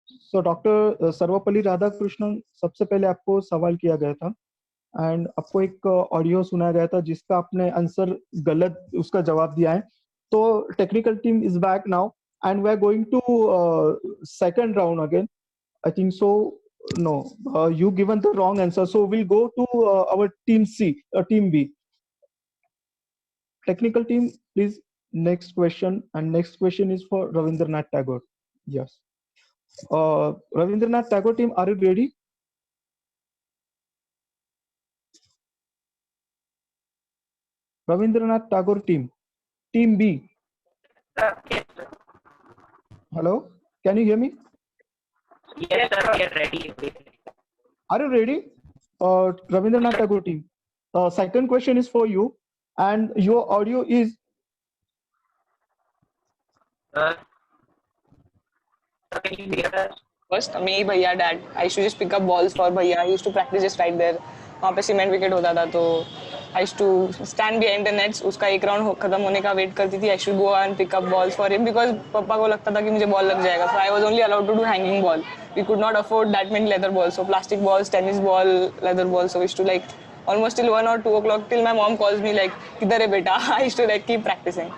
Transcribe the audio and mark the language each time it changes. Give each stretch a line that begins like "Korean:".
Hindi: So doctor Sarvepalli Radhakrishnan, सबसे पहले आपको सवाल किया गया था एंड आपको एक ऑडियो सुनाया गया था जिसका आपने आंसर गलत उसका जवाब दिया है.
English: तो technical team is back now and we are going to second round again. I think so. No, you given the wrong answer. So we'll go to our team C, team B. Technical team, please. Next question, and next question is for Ravindranath Tagore. Yes. Ravindranath Tagore team, are you ready? Ravindranath Tagore team, team B. Hello, can you hear me? Yes, sir, we are ready. Are you ready? Ravindranath Tagore team. Second question is for you, and your audio is. Can you hear us? First, me, bhaiya, dad. I used to just pick up balls for bhaiya. I used to practice just right there.
Hindi: वहाँ पे cement wicket होता था तो
English: I used to stand behind the nets.
Hindi: उसका एक round खत्म होने का वेट करती थी.
English: I should go and pick up balls for him because
Hindi: पापा को लगता था कि मुझे बॉल लग जाएगा.
English: So I was only allowed to do hanging ball. We could not afford that many leather balls. So plastic balls, tennis ball, leather balls. So we used to like almost till 1 or 2 o'clock till my mom calls me like
Hindi: किधर है बेटा?
English: I used to like keep practicing.